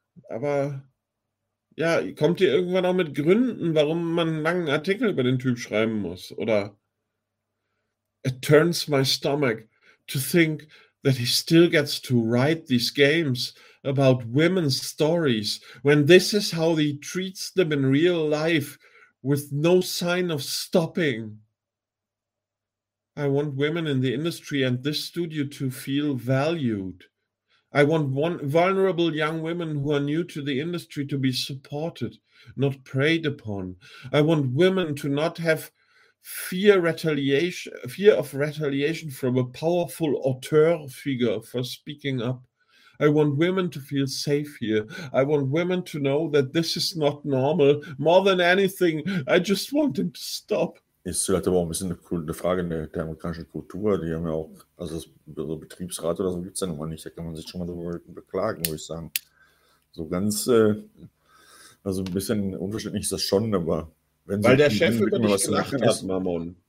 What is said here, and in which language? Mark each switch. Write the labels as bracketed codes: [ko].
[de] Aber ja, kommt ihr irgendwann auch mit Gründen, warum man einen langen Artikel über den Typ schreiben muss? Oder [en] it turns my stomach to think that he still gets to write these games about women's stories when this is how he treats them in real life with no sign of stopping. I want women in the industry and this studio to feel valued. I want vulnerable young women who are new to the industry to be supported, not preyed upon. I want women to not have fear of retaliation from a powerful auteur figure for speaking up. I want women to feel safe here. I want women to know that this is not normal. More than anything, I just want him to stop. [de] Ist vielleicht aber auch ein bisschen eine Frage in der amerikanischen Kultur. Die haben ja auch, also das also Betriebsrat oder so gibt es ja noch mal nicht. Da kann man sich schon mal darüber beklagen, würde ich sagen. So ganz, also ein bisschen unverständlich ist das schon, aber wenn weil der Chef über dich gelacht hat, Mammon.